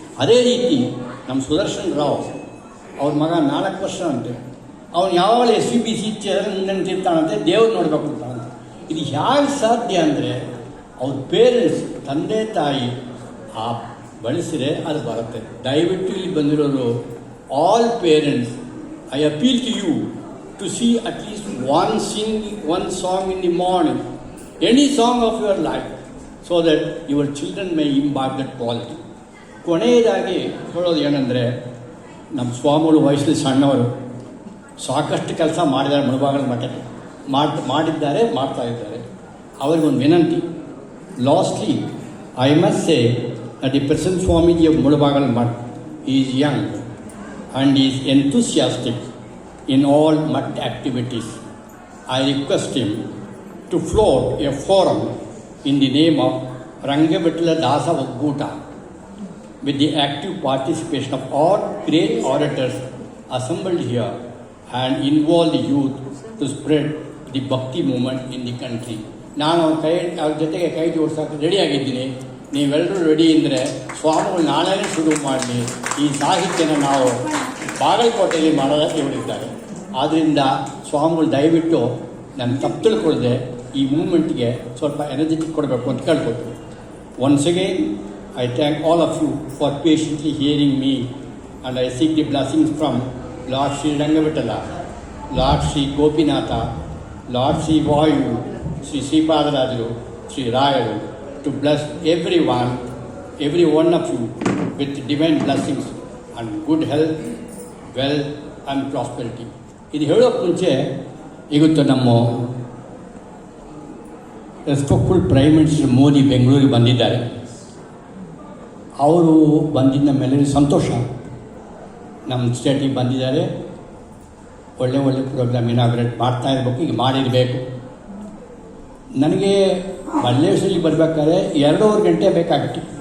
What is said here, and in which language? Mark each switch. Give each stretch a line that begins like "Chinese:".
Kannada: ಅದೇ ರೀತಿ ನಮ್ಮ ಸುದರ್ಶನ್ ರಾವ್, ಅವ್ರ ಮಗ 4 ವರ್ಷ ಅಂತೆ, ಅವನು ಯಾವಾಗಲೂ SVBC ನಿಂತಿರ್ತಾನಂತೆ, ದೇವ್ರು ನೋಡಬೇಕು ಅಂತಾನಂತೆ. ಇದು ಹೇಗೆ ಸಾಧ್ಯ ಅಂದರೆ, ಅವ್ರ ಪೇರೆಂಟ್ಸ್, ತಂದೆ ತಾಯಿ ಆ ಬಳಸಿದ್ರೆ ಅದು ಬರುತ್ತೆ. ದಯವಿಟ್ಟು ಇಲ್ಲಿ ಬಂದಿರೋರು
English: All parents, I appeal to you to see at least one song in the morning, any song of your life, so that your children may imbibe that quality.
Kannada: ಕೊನೆಯದಾಗಿ ಹೇಳೋದು ಏನಂದರೆ, ನಮ್ಮ ಸ್ವಾಮಿಗಳು ವಯಸ್ಸಲ್ಲಿ ಸಣ್ಣವರು, ಸಾಕಷ್ಟು ಕೆಲಸ ಮಾಡಿದ್ದಾರೆ ಮುಳಬಾಗಲ ಮಠಕ್ಕೆ, ಮಾಡಿದ್ದಾರೆ, ಮಾಡ್ತಾ ಇದ್ದಾರೆ. ಅವರಿಗೊಂದು ವಿನಂತಿ.
English: Lastly I must say that the present Swamiji of Mudabagal Mutt is young and is enthusiastic in all mud activities. I request him to float a forum in the name of Rangavitla Dasa Vagguta with the active participation of all great orators assembled here and involve the youth to spread the Bhakti movement in the country.
Kannada: ನಾನು ಅವ್ರ ಜೊತೆಗೆ ಕೈ ಜೋಡಿಸೋಕೆ ರೆಡಿಯಾಗಿದ್ದೀನಿ. ನೀವೆಲ್ಲರೂ ready ಇದ್ದರೆ ಸ್ವಾಮಿಗಳು ನಾಳೆನೇ ಶುರು ಮಾಡಲಿ. ಈ ಸಾಹಿತ್ಯನ ನಾವು ಬಾಗಲಕೋಟೆಯಲ್ಲಿ ಮಾಡೋದಕ್ಕೆ ಹೇಳಿದ್ದಾರೆ. ಆದ್ದರಿಂದ ಸ್ವಾಮಿಗಳು ದಯವಿಟ್ಟು ನಾನು ತಪ್ಪು ತಿಳ್ಕೊಳ್ಳದೆ ಈ ಮೂಮೆಂಟ್ಗೆ ಸ್ವಲ್ಪ ಎನರ್ಜೆಟಿಕ್ ಕೊಡಬೇಕು ಅಂತ ಕೇಳ್ಕೊಳ್ತೀನಿ.
English: Once again I thank all of you for patiently hearing me, and I seek the blessings from Lord Sri Rangavitala, Lord Sri Gopinatha, Lord Sri Vayu, Sri Sripadaraju, Sri Rayaru, to bless everyone, every one of you with divine blessings and good health, wealth and prosperity.
Kannada: ಇದು ಹೇಳೋಕ್ಕೆ ಮುಂಚೆ ಇವತ್ತು ನಮ್ಮ
English: respectful prime minister
Kannada: Modi ಬೆಂಗಳೂರಿಗೆ ಬಂದಿದ್ದಾರೆ. ಅವರು ಬಂದಿದ್ದ ಮೇಲೆ ಸಂತೋಷ. ನಮ್ಮ ಸ್ಟೇಟಿಗೆ ಬಂದಿದ್ದಾರೆ. ಒಳ್ಳೆ ಪ್ರೋಗ್ರಾಮ್ ಇನಾಗ್ರೇಟ್ ಮಾಡ್ತಾ ಇರಬೇಕು, ಈಗ ಮಾಡಿರಬೇಕು. ನನಗೆ ಮಲ್ಲೇಶ್ವರಿಗೆ ಬರಬೇಕಾದ್ರೆ 2.5 ಗಂಟೆ ಬೇಕಾಗಿತ್ತು.